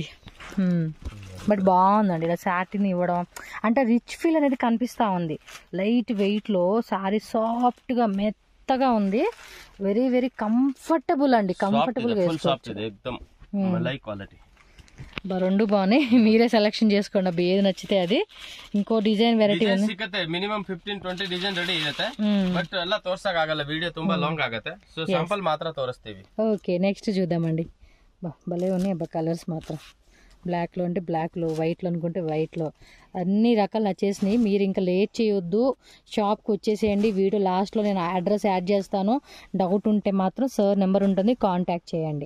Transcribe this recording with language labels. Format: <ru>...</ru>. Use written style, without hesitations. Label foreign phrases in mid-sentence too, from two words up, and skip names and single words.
<te>బట్ బాగుందండి ఇలా సాటిన్ ఇవ్వడం, అంటే</te> <en>rich feel</en> <te>అనేది కనిపిస్తూ ఉంది.</te> <en>light weight</en> <te>సారీ సాఫ్ట్గా మెత్తగా ఉంది.</te> <en>very very comfortable</en> <te>అండి, కంఫర్టబుల్గా వేసుకోవచ్చు. రెండు బాగున్నాయి. మీరే సెలెక్షన్ చేసుకోండి అబ్బా ఏది నచ్చితే అది. ఇంకో డిజైన్ ವೆರೈಟಿ</te> <kn>ಮಿನಿಮಮ್ 15-20 ಡಿಸೈನ್ ರೆಡಿ ಇರುತ್ತೆ. ಬಟ್ ಎಲ್ಲ ತೋರ್ಸಕ್ ಆಗಲ್ಲ, ವಿಡಿಯೋ ತುಂಬಾ ಲಾಂಗ್ ಆಗುತ್ತೆ.</kn> <te>సో శాంపుల్ మాత్రం తోరిస్తేవి.</te> <en>okay next</en> <te>చూద్దామండి. భలే ఉన్నాయి అబ్బా కలర్స్ మాత్రం. బ్లాక్లో అంటే బ్లాక్లో, వైట్లో అనుకుంటే వైట్లో, అన్ని రకాలు నచ్చేసినాయి. మీరు ఇంకా లేట్ చేయొద్దు, షాప్కి వచ్చేసేయండి.</te> <en>video last</en> <te>నేను</te> <en>address add</en> <te>చేస్తాను. డౌట్ ఉంటే మాత్రం సార్ నెంబర్ ఉంటుంది, కాంటాక్ట్ చేయండి.</te>